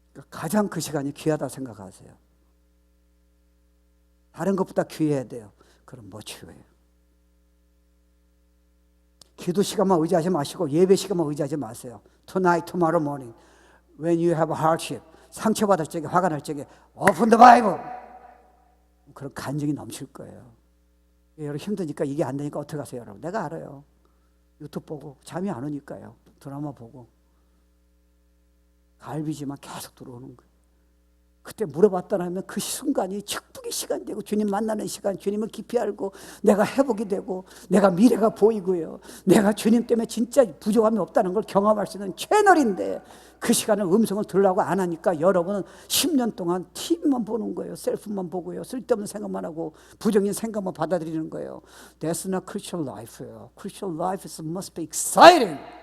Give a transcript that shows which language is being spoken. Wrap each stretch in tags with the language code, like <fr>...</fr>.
<ko>가장 그 시간이 귀하다 생각하세요. 다른 것보다 귀해야 돼요. 그럼 뭐 치료해요? 기도 시간만 의지하지 마시고 예배 시간만 의지하지 마세요.</ko> <en>Tonight, tomorrow morning, when you have a hardship,</en> <ko>상처받을 적에 화가 날 적에</ko> <en>Open the Bible.</en> <ko>그런 간증이 넘칠 거예요. 여러분 힘드니까 이게 안 되니까 어떻게 하세요, 여러분? 내가 알아요. 유튜브 보고 잠이 안 오니까요. 드라마 보고 갈비지만 계속 들어오는 거예요. 그때 물어봤다면 그 순간이 축복의 시간 되고 주님 만나는 시간, 주님을 깊이 알고 내가 회복이 되고 내가 미래가 보이고요. 내가 주님 때문에 진짜 부족함이 없다는 걸 경험할 수 있는 채널인데 그 시간을 음성을 들으려고 안 하니까 여러분은 10년 동안 TV만 보는 거예요. 셀프만 보고요. 쓸데없는 생각만 하고 부정적인 생각만 받아들이는 거예요.</ko> <en>That's not Christian life예요. Christian life must be exciting.</en>